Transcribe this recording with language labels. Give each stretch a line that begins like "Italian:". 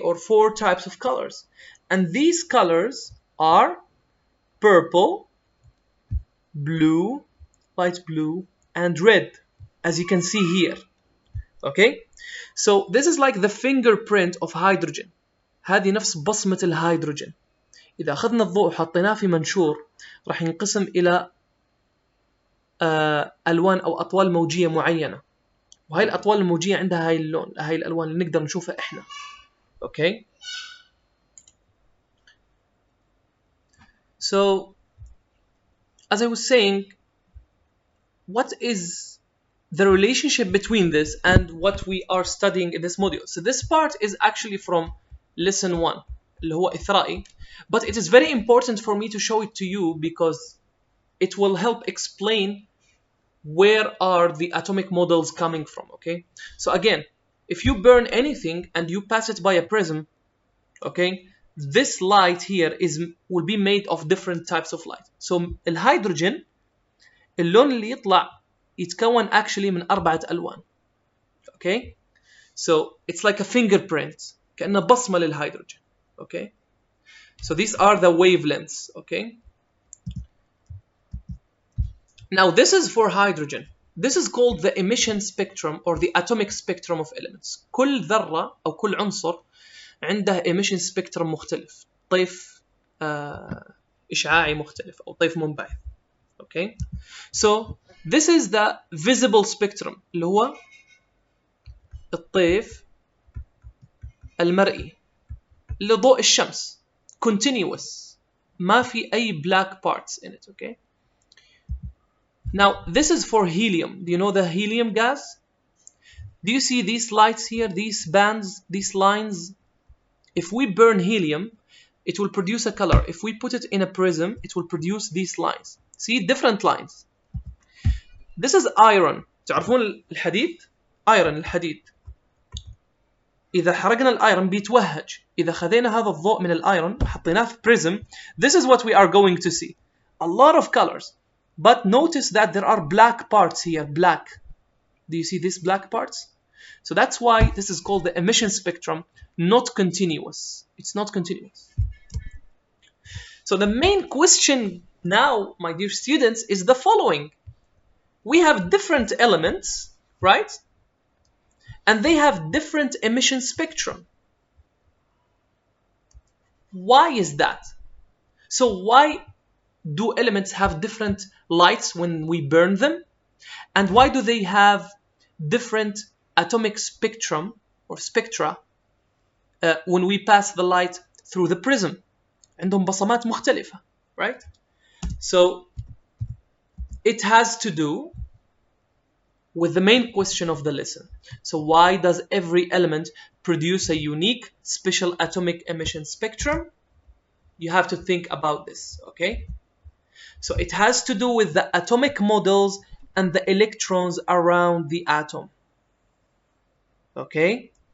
English: Or 4 types of colors. And these colors are purple, blue, light blue, and red, as you can see here. Okay? So this is like the fingerprint of hydrogen.
Arabic: هذه نفس بصمة الهيدروجين. إذا أخذنا الضوء وحطيناه في منشور راح ينقسم إلى ألوان أو أطوال موجية معينة. وهاي الأطوال الموجية عندها هاي اللون، هاي الألوان اللي نقدر نشوفها إحنا.
English: Okay? So, as I was saying, what is the relationship between this and what we are studying in this module? So this part is actually from lesson 1,
Arabic: اللي هو إثرائي,
English: but it is very important for me to show it to you because it will help explain where are the atomic models coming from. Okay, so again, if you burn anything and you pass it by a prism, okay, this light here will be made of different types of light.
Arabic: So الهيدروجين اللون اللي يطلع يتكون actually من 4 ألوان.
English: Okay, so it's like a fingerprint,
Arabic: كأنه بصمة للهيدروجين.
English: Okay, so these are the wavelengths. Okay, now this is for hydrogen. This is called the emission spectrum or the atomic spectrum of elements.
Arabic: كل ذرة أو كل عنصر عنده emission spectrum مختلف، طيف إشعاعي مختلف أو طيف منبعث.
English: Okay, so this is the visible spectrum
Arabic: اللي هو الطيف المرئي لضوء الشمس،
English: continuous،
Arabic: ما في أي
English: black parts in it. Okay, now this is for helium. Do you know the helium gas? Do you see these lights here, these bands, these lines? If we burn helium, it will produce a color. If we put it in a prism, it will produce these lines. See, different lines. This is iron.
Arabic: تعرفون الحديد؟ iron الحديد. إذا حرقنا الايرون بيتوهج. إذا خذينا هذا الضوء من الايرون وحطيناه في
English: prism, this is what we are going to see. A lot of colors. But notice that there are black parts here, black. Do you see these black parts? So that's why this is called the emission spectrum, not continuous. It's not continuous. So the main question now, my dear students, is the following. We have different elements, right? And they have different emission spectrum. Why is that? So why do elements have different lights when we burn them? And why do they have different atomic spectrum or spectra when we pass the light through the prism?
Arabic: عندهم بصمات مختلفة,
English: right? So it has to do with the main question of the lesson. So why does every element produce a unique special atomic emission spectrum? You have to think about this, okay? So it has to do with the atomic models and the electrons around the atom, okay?